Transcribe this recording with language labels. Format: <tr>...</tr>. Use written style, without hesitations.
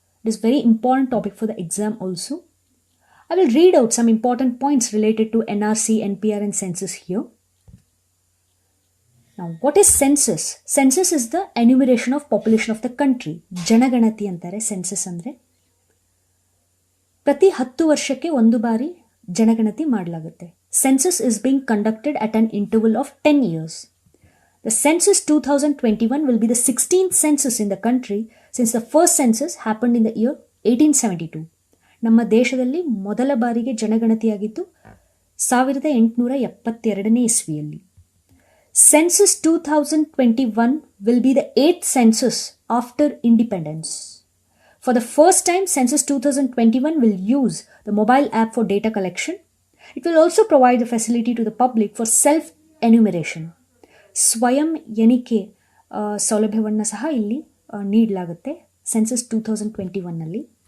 <en>It is a very important topic for the exam also. I will read out some important points related to NRC, NPR and Census here. Now, what is census? Census is the enumeration of population of the country.</en> <kn>Janaganati antare census andre. ಪ್ರತಿ 10 ವರ್ಷಕ್ಕೆ ಒಂದು ಬಾರಿ ಜನಗಣತಿ ಮಾಡಲಾಗುತ್ತೆ.</kn> <en>Census is being conducted at an interval of 10 years. The census 2021 will be the 16th census in the country since the first census happened in the year 1872.</en> <kn>ನಮ್ಮ ದೇಶದಲ್ಲಿ ಮೊದಲ ಬಾರಿಗೆ ಜನಗಣತಿಯಾಗಿದ್ದು 1872ನೇ ಇಸ್ವಿಯಲ್ಲಿ.</kn> <en>Census 2021 will be the 8th census after independence. For the first time, Census 2021 will use the mobile app for data collection. It will also provide the facility to the public for self-enumeration.</en> <kn>ಸ್ವಯಂ ಎಣಿಕೆ ಸೌಲಭ್ಯವನ್ನು ಸಹ ಇಲ್ಲಿ ನೀಡಲಾಗುತ್ತೆ Census 2021ನಲ್ಲಿ.</kn>